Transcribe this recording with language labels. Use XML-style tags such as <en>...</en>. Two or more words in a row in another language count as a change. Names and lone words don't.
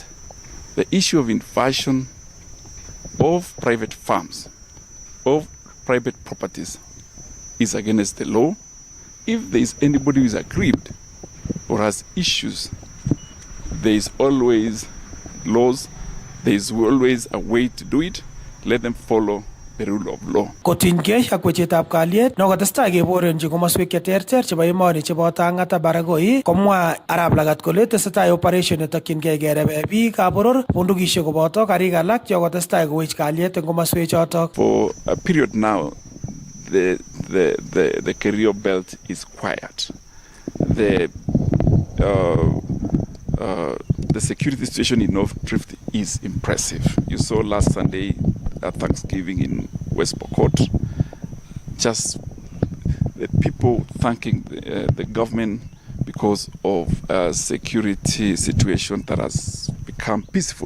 <en>The issue of invasion of private farms, of private properties, is against the law. If there is anybody who is aggrieved or has issues there is always laws, there is always a way to do it. Let them follow the rule of law.</en> <kln>Kotinygei ak wechetab kalyet nekotestai keborenchi komoswek cheterter chebo emoni cheboto Ang'ata Baragoi, komwa Arap Lagat kole tesetai operation netokyingei kerebe biikab boror bundukisiek koboto karik alak chekotestai kowech kalyet eng komoswek chotok.</kln> <en>For a period now, the Kerio belt is quiet. The security situation in North Rift is impressive. You saw last Sunday at Thanksgiving in West Pokot, just the people thanking the government because of a security situation that has become peaceful.</en>